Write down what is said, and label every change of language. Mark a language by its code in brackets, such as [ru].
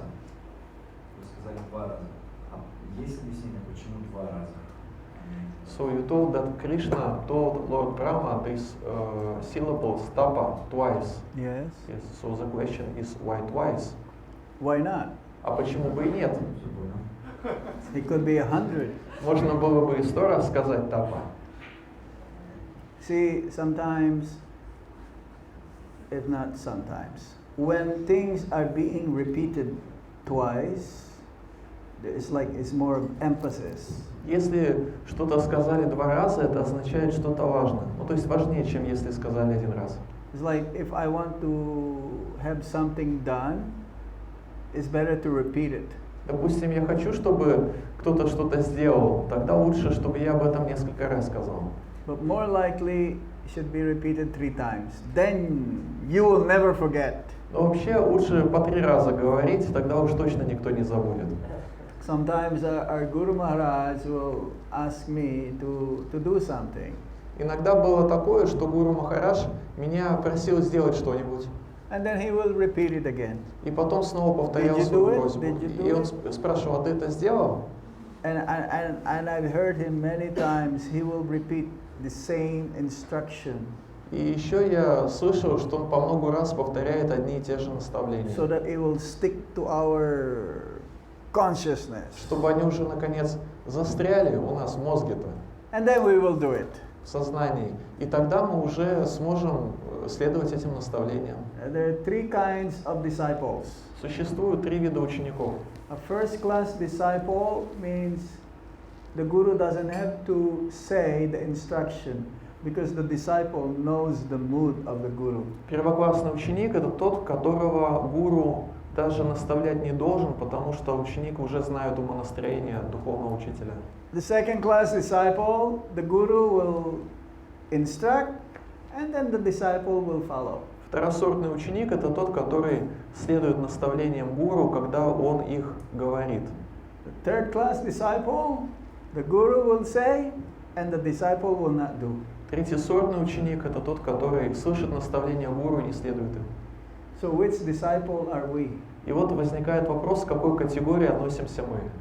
[ru] Вы сказали два раза. А есть объяснение, почему два раза? [en] So you told that Krishna told Lord Brahma this syllable tapa twice. Yes. Yes. So the question is why twice? Why not? [ru] А почему бы и нет? Все понял. [en] It could be 100. [ru] Можно было бы и 100 раз сказать тапа. [en] See, sometimes, if not sometimes, when things are being repeated twice, it's more emphasis. [ru] Если что-то сказали два раза, это означает что-то важно. Ну, то есть важнее, чем если сказали один раз. [en] It's like if I want to have something done, it's better to repeat it. [ru] Допустим, я хочу, чтобы кто-то что-то сделал, тогда лучше, чтобы я об этом несколько раз сказал. [en] But more likely, should be repeated 3 times. Then you will never forget. [ru] Но вообще лучше по 3 раза говорить, тогда уж точно никто не забудет. [en] Sometimes our Guru Maharaj will ask me to do something. [ru] Иногда было такое, что Гуру Махарадж меня просил сделать что-нибудь. [en] And then he will repeat it again. [ru] И потом снова повторял [en] Did you [ru] свою [en] do it? [ru] просьбу. [en] Did you do [ru] И он [en] it? [ru] спрашивал: а ты это сделал? [en] And I've heard him many times, he will repeat the same instruction [ru] И еще я слышал, что он по много раз повторяет одни и те же наставления, [en] so that it will stick to our consciousness. [ru] чтобы они уже наконец застряли у нас в мозге-то, [en] And then we will do it. [ru] в сознании. И тогда мы уже сможем следовать этим наставлениям. [en] There are 3 kinds of disciples. [ru] Существует 3 вида учеников. [en] A first class disciple means the guru doesn't have to say the instruction because the disciple knows the mood of the guru. [ru] Первоклассный ученик — это тот, которого гуру даже наставлять не должен, потому что ученик уже знает умонастроение духовного учителя. [en] The second class disciple, the guru will instruct and then the disciple will follow. [ru] Второсортный ученик — это тот, который следует наставлениям гуру, когда он их говорит. [en] The third class disciple, the guru will say and the disciple will not do. [ru] Третьесортный ученик — это тот, который слышит наставления гуру и не следует им. [en] So which disciple are we? [ru] И вот возникает вопрос, к какой категории относимся мы.